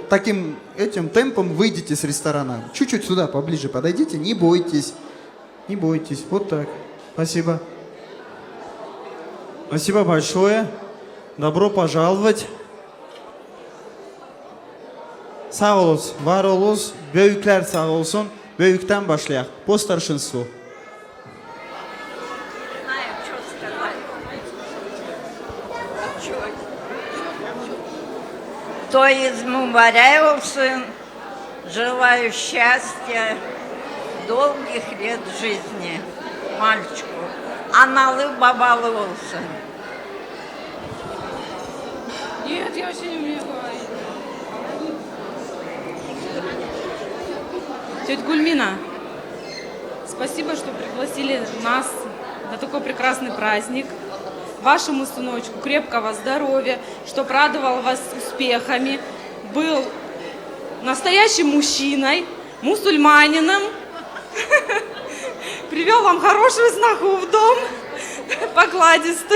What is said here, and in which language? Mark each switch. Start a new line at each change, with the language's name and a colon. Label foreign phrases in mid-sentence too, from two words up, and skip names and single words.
Russian: Таким этим темпом выйдите с ресторана. Чуть-чуть сюда поближе подойдите. Не бойтесь. Не бойтесь. Вот так. Спасибо. Спасибо большое. Добро пожаловать.
Turkish: Sağ olunuz, var olunuz. Büyükler sağ olsun. Büyükten başlayaq.
Russian: По старшинству. Знаю, что сказать.
Turkish: Toyuz mübarek olsun.
Russian: Желаю счастья, долгих лет жизни мальчику.
Turkish: Анаlı babalı olsun.
Russian: Нет, я вообще не умею говорить. Тетя Гульмина, спасибо, что пригласили нас на такой прекрасный праздник. Вашему сыночку крепкого здоровья, чтоб радовал вас успехами, был настоящим мужчиной, мусульманином, привел вам хорошую сноху в дом, покладистую.